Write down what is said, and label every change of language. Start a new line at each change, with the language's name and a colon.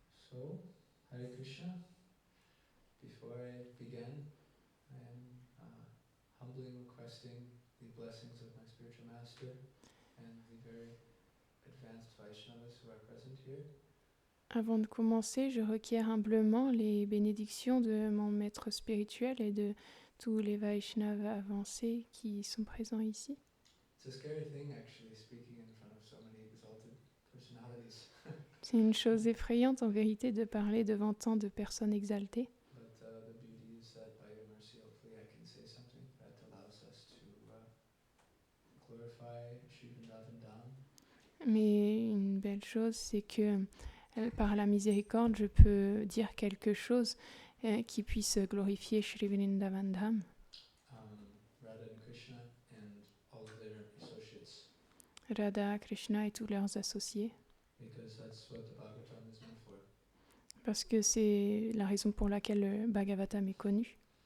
English: So, Hare Krishna. Before I begin, I am humbly requesting the blessings of my spiritual master and the very advanced Vaishnavas who are present here.
French: Avant de commencer, je requiers humblement les bénédictions de mon maître spirituel et de tous les Vaishnavas avancés qui sont présents ici.
English: It's a scary thing actually speaking in front of so many exalted personalities.
French: C'est une chose effrayante en vérité de parler devant tant de personnes exaltées.
English: But the beauty is that by your mercy hopefully I can say something that allows us to glorify Shri Vrindavan Dham.
French: Mais une belle chose, c'est que par la miséricorde, je peux dire quelque chose qui puisse glorifier Shri Vrindavan Dham.
English: Radha and Krishna and all of their associates.
French: Radha, Krishna et tous leurs associés.
English: Because that's what the Bhagavatam is meant for.
French: Parce que c'est la raison pour laquelle le Bhagavatam est connu.